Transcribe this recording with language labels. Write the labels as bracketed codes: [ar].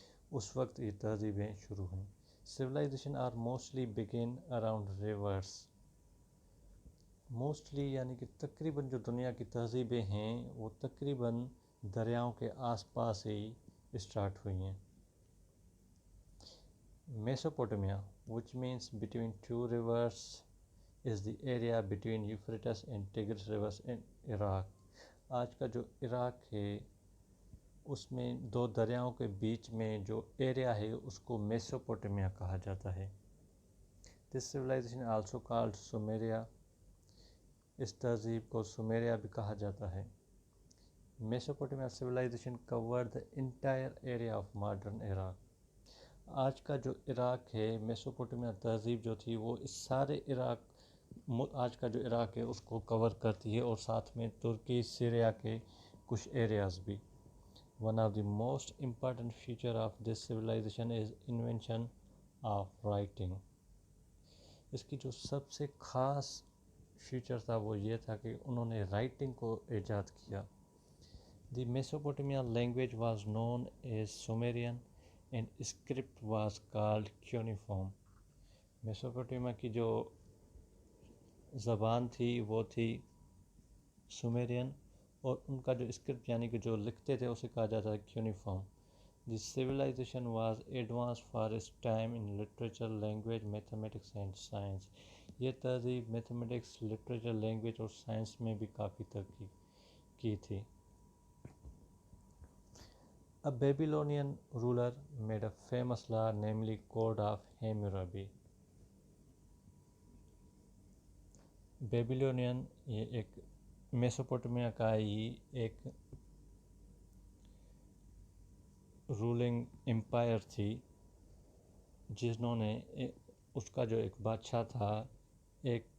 [ur] اس وقت یہ تہذیبیں شروع ہوئیں. [en] Civilization are mostly begin around rivers. [ur] Mostly یعنی کہ تقریباً جو دنیا کی تہذیبیں ہیں وہ تقریباً دریاؤں کے آس پاس ہی اسٹارٹ ہوئی ہیں. [en] Mesopotamia, which means between two rivers, is the area between Euphrates and Tigris rivers in Iraq. [ur] آج کا جو عراق ہے اس میں دو دریاؤں کے بیچ میں جو ایریا ہے اس کو میسوپوٹمیا کہا جاتا ہے. [en] This civilization also called Sumeria. [ur] اس تہذیب کو سمیریا بھی کہا جاتا ہے. [en] Mesopotamia civilization covered the entire area of modern Iraq. [ur] آج کا جو عراق ہے، میسوپوٹمیا تہذیب جو تھی وہ اس سارے آج کا جو عراق ہے اس کو کور کرتی ہے، اور ساتھ میں ترکی، سیریا کے کچھ ایریاز بھی. [en] One of the most important feature of this civilization is invention of writing. [ur] اس کی جو سب سے خاص فیچر تھا وہ یہ تھا کہ انہوں نے رائٹنگ کو ایجاد کیا. [en] The Mesopotamian language was known as Sumerian and script was called cuneiform. [ur] Mesopotamia کی جو زبان تھی وہ تھی سومیرین، اور ان کا جو اسکرپٹ یعنی کہ جو لکھتے تھے اسے کہا جاتا ہے cuneiform. [en] This civilization was advanced for its time in literature, language, mathematics and science. [ur] یہ تہذیب میتھمیٹکس، لٹریچر، لینگویج اور سائنس میں بھی کافی ترقی کی تھی. [en] A Babylonian ruler made a famous law, namely Code of Hammurabi. [ur] بیبیلونین یہ ایک میسوپوٹمیا کا ہی ایک رولنگ امپائر تھی، جنہوں نے اس کا جو ایک بادشاہ تھا ایک